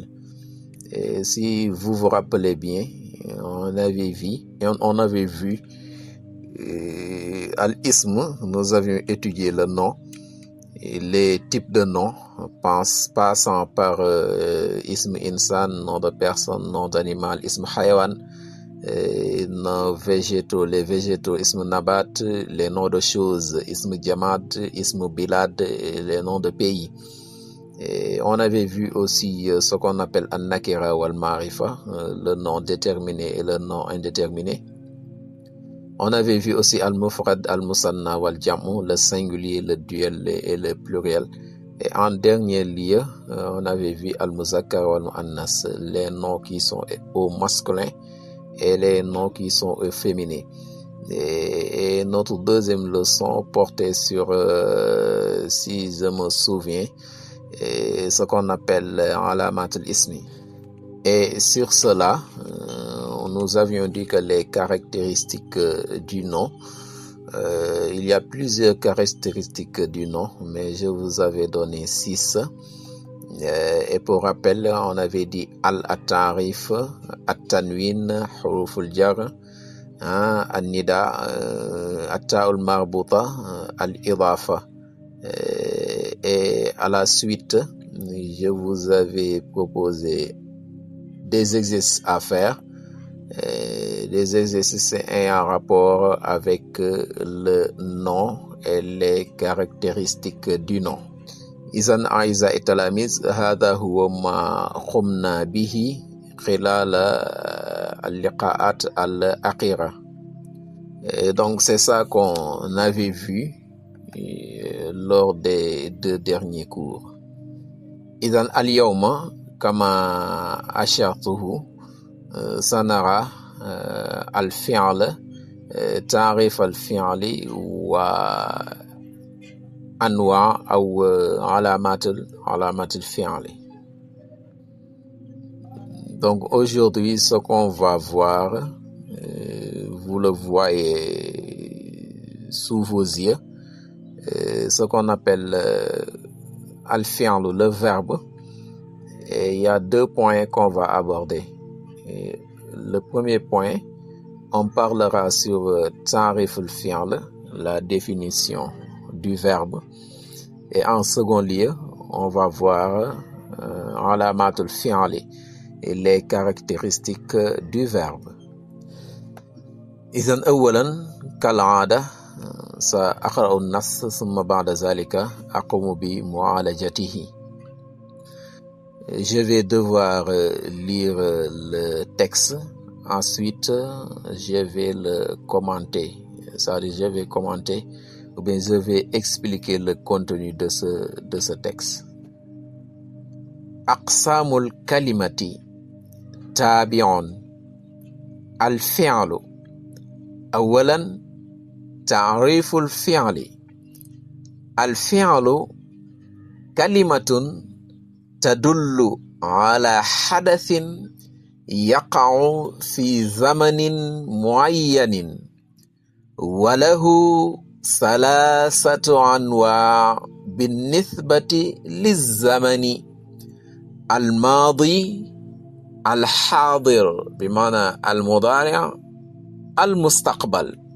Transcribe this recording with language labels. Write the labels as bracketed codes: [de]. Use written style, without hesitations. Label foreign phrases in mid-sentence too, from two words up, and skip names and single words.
[fr] Et si vous vous rappelez bien, on avait vu al-ism, nous avions étudié le nom, et les types de noms, passant par [ar] اسم إنسان, [fr] nom de personne, nom d'animal, [ar] اسم حيوان, [fr] noms végétaux, les végétaux, [ar] اسم نبات, [fr] les noms de choses, [ar] اسم جماد، اسم بلاد, [fr] les noms de pays. Et on avait vu aussi ce qu'on appelle [ar] النكرة والمعرفة, [fr] le nom déterminé et le nom indéterminé. On avait vu aussi [ar] المفرد، المثنى والجمع, [fr] le singulier, le duel et le pluriel. Et en dernier lieu, on avait vu [ar] المذكر والمؤنث, [fr] les noms qui sont au masculin et les noms qui sont au féminin. Et notre deuxième leçon portait sur, si je me souviens, ce qu'on appelle [ar] علامات الاسم. [fr] Et sur cela, nous avions dit que les caractéristiques du nom, il y a plusieurs caractéristiques du nom, mais je vous avais donné 6. Et pour rappel, on avait dit al-tarif, [ar] التنوين، حروف الجر، النداء، التاء المربوطة، الإضافة. [fr] Et à la suite, je vous avais proposé des exercices à faire. Les exercices en rapport avec le nom et les caractéristiques du nom. [ar] إذن أعزائي التلاميذ، هذا هو ما قمنا به خلال اللقاءات الأخيرة. [fr] Et donc c'est ça qu'on avait vu lors des 2 derniers cours. [ar] إذن اليوم كما أشرته سنرى الفعل، تعريف الفعل وأنواع أو علامات الفعل. [fr] Donc aujourd'hui, ce qu'on va voir, vous le voyez sous vos yeux, ce qu'on appelle al-fi'l, le verbe. Et il y a 2 points qu'on va aborder. Et le premier point, on parlera sur [ar] تعريف الفعل, [fr] la définition du verbe. Et en second lieu, on va voir [ar] علامات الفعل [fr] et les caractéristiques du verbe. [ar] إذن أولا كالعادة سأقرأ النص ثم بعد ذلك أقوم بمعالجته. [fr] Je vais devoir lire le texte, ensuite je vais le commenter. C'est-à-dire je vais commenter ou bien je vais expliquer le contenu de ce texte. [ar] أقسام الكلمة تابع الفعل. أولا تعريف الفعل. الفعل كلمة تدل على حدث يقع في زمن معين وله 3 أنواع بالنسبة للزمن: الماضي، الحاضر بمعنى المضارع، المستقبل.